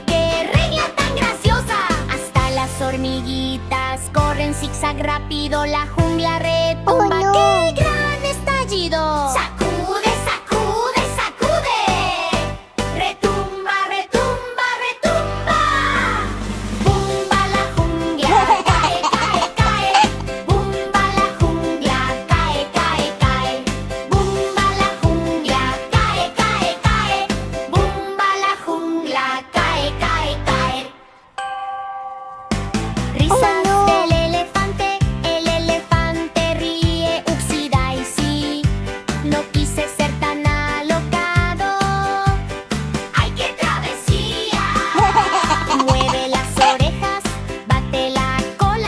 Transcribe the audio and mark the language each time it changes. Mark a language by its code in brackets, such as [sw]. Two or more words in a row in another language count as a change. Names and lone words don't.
[es] ¡Qué regla tan graciosa! Hasta las hormiguitas corren zigzag rápido. La jungla retumba. ¡Qué gran estallido! ¡Sacude, sacude, sacude! ¡Retumba, retumba, retumba! ¡Bumba la jungla! ¡Cae, cae, cae! ¡Bumba la jungla! ¡Cae, cae, cae! ¡Bumba la jungla! ¡Cae, cae, cae! ¡Bumba la jungla! ¡Cae, cae, cae! Risas del elefante, el elefante ríe, [en] upsí daisy. [es] No quise ser tan alocado. ¡Ay, qué travesía! Mueve las orejas, bate la cola.